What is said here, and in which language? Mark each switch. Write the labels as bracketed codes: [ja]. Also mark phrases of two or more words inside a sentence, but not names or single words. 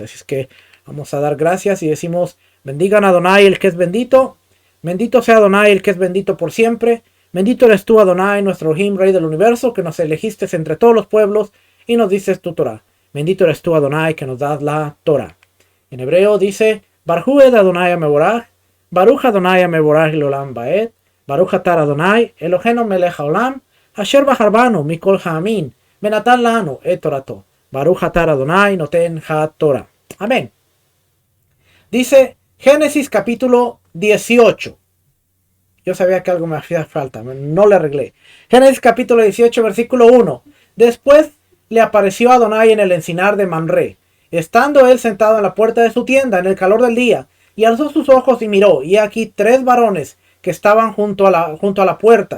[es] Así es que vamos a dar gracias y decimos: bendigan a Adonai el que es bendito, bendito sea Adonai el que es bendito por siempre. Bendito eres tú, Adonai, nuestro Elohim, Rey del universo, que nos elegiste entre todos los pueblos y nos dices tu Torah. Bendito eres tú, Adonai, que nos das la Torah. En hebreo dice: [he] ברוך את אדוני המבורך ברוך אדוני המבורך לעולם ועד ברוך אתה אדוני אלוהינו מלך העולם אשר בחר בנו מכל העמים ונתן לנו את תורתו. ברוך אתה אדוני נותן התורה אמן. [es] Dice Génesis capítulo 18. Yo sabía que algo me hacía falta, no le arreglé. Génesis capítulo 18, versículo 1. Después le apareció Adonai en el encinar de Manré, estando él sentado en la puerta de su tienda en el calor del día, y alzó sus ojos y miró, y aquí tres varones que estaban junto a la puerta.